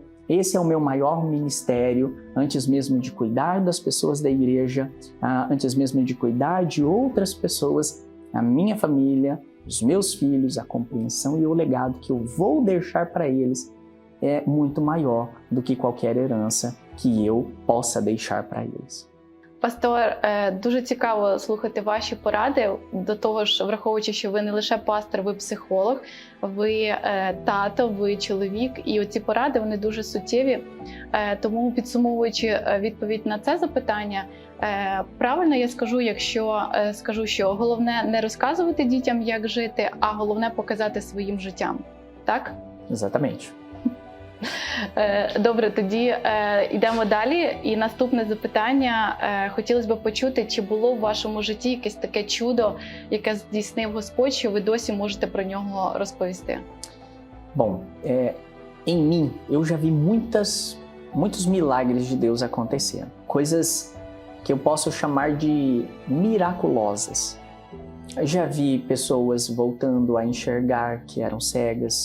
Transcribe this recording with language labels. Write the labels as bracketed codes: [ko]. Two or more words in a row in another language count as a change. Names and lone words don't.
[pt] Esse é o meu maior ministério, antes mesmo de cuidar das pessoas da igreja, antes mesmo de cuidar de outras pessoas, a minha família, os meus filhos, a compreensão e o legado que eu vou deixar para eles é muito maior do que qualquer herança que eu possa deixar para eles. [uk] Пастор, дуже цікаво слухати ваші поради. До того ж, враховуючи, що ви не лише пастор, ви психолог, ви тато, ви чоловік. І оці поради, вони дуже суттєві. Тому, підсумовуючи відповідь на це запитання, правильно я скажу, якщо скажу, що головне не розказувати дітям, як жити, а головне показати своїм життям. Так? [pt] Exatamente. [uk] Добре, тоді йдемо далі. І наступне запитання. Хотілося б почути, чи було в вашому житті якесь таке чудо, яке здійснив Господь, що ви досі можете про нього розповісти? [pt] Bom, em mim, eu já vi muitos milagres de Deus acontecendo. Coisas que eu posso chamar de miraculosas. Já vi pessoas voltando a enxergar que eram cegas.